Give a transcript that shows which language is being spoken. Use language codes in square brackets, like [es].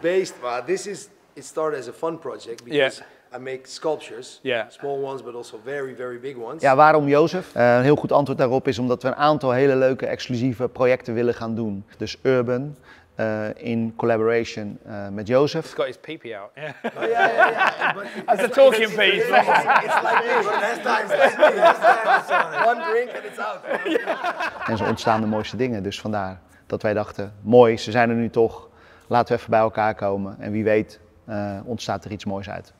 [en] It's based, it started as a fun project because I make sculptures. Yeah. Small ones, but also very, very big ones. [nl] Ja, waarom Jozef? Een heel goed antwoord daarop is omdat we een aantal hele leuke exclusieve projecten willen gaan doen. Dus Urban, in collaboration met Jozef. [en] He's got his pee out. Yeah. Oh, yeah. But That's a talking piece. It's like this, but last time, one drink and it's out. [nl] En zo ontstaan de mooiste dingen. Dus vandaar dat wij dachten, mooi, ze zijn er nu toch. Laten we even bij elkaar komen. En wie weet ontstaat er iets moois uit.